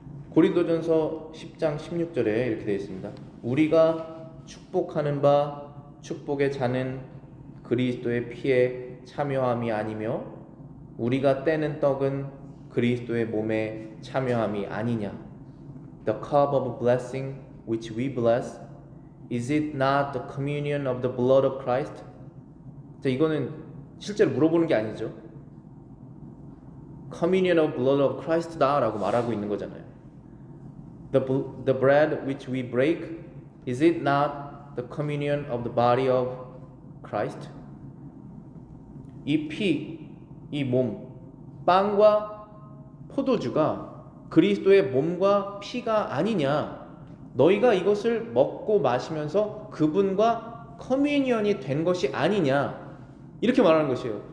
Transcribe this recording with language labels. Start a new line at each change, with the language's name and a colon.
Korean: 고린도전서 10장 16절에 이렇게 되어 있습니다. 우리가 축복하는 바 축복의 잔은 그리스도의 피에 참여함이 아니며 우리가 떼는 떡은 그리스도의 몸에 참여함이 아니냐.
English: The cup of blessing which we bless, is it not the communion of the blood of Christ?
Korean: 자, 이거는 실제로 물어보는 게 아니죠.
English: Communion of blood of Christ
Korean: 다 라고 말하고 있는 거잖아요.
English: The bread which we break, is it not the communion of the body of Christ?
Korean: 이 피, 이 몸, 빵과 포도주가 그리스도의 몸과 피가 아니냐? 너희가 이것을 먹고 마시면서 그분과 커뮤니언이 된 것이 아니냐? 이렇게 말하는 것이에요.